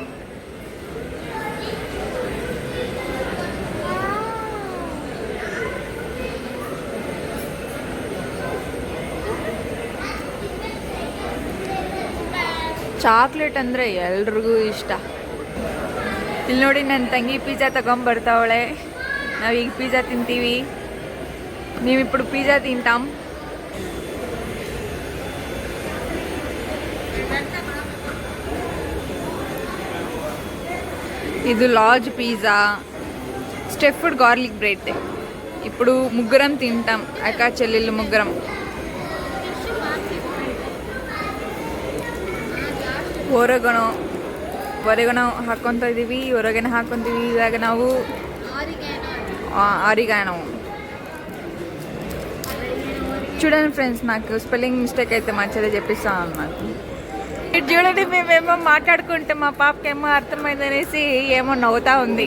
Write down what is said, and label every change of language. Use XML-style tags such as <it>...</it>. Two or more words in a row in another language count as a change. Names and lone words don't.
<kn>ಚಾಕ್ಲೇಟ್ ಅಂದರೆ ಎಲ್ರಿಗೂ ಇಷ್ಟ. ಇಲ್ಲಿ ನೋಡಿ ನನ್ನ ತಂಗಿ ಪಿಜ್ಜಾ ತಗೊಂಬರ್ತಾವಳೆ. ನಾವೀಗ ಪಿಜ್ಜಾ ತಿಂತೀವಿ. ನೀವಿప్పుడు ಪಿಜ್ಜಾ ತಿಂತಾಂ.</kn> <te>ఇది</te> <en>large pizza, stuffed garlic bread.</en> <te>ఇప్పుడు ముగ్గురం తింటాం, అక్క చెల్లెళ్ళు ముగ్గురం.</te> <kn>ಹೊರಗಣೋ ಹಾಕ್ಕೊತ ಇದ್ದೀವಿ, ಹೊರಗನೆ ಹಾಕ್ಕೊತೀವಿ. ಇವಾಗ ನಾವು</kn> <te>ఆరిగానో చూడండి ఫ్రెండ్స్, నాకు</te> <en>spelling mistake</en> <te>అయితే మంచిగా చెప్పిస్తాను అన్నమాట. ఇటు చూడండి, మేమేమో మాట్లాడుకుంటే మా పాపకేమో అర్థమైందనేసి ఏమో నవ్వుతా ఉంది.</te>